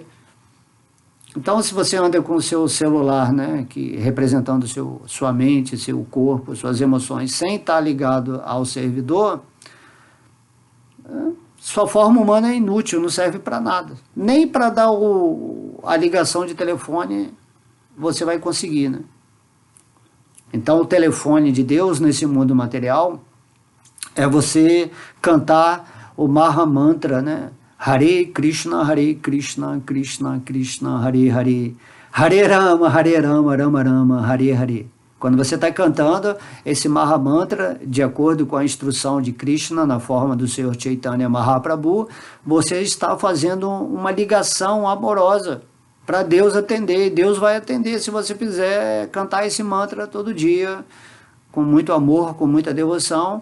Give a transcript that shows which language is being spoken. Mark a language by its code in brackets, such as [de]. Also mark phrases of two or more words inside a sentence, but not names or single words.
[pt] Então, se você anda com o seu celular, né, representando sua mente, seu corpo, suas emoções, sem estar ligado ao servidor, sua forma humana é inútil, não serve para nada. Nem para dar a ligação de telefone você vai conseguir, né? Então, o telefone de Deus nesse mundo material é você cantar o Maha Mantra, né? [sa] Hare Krishna, Krishna Krishna, Hare Hare, Hare Rama, Rama Rama, Hare Hare. [pt] Quando você está cantando esse Maha Mantra, de acordo com a instrução de Krishna, na forma do Senhor Chaitanya Mahaprabhu, você está fazendo uma ligação amorosa para Deus atender. E Deus vai atender se você fizer cantar esse mantra todo dia, com muito amor, com muita devoção.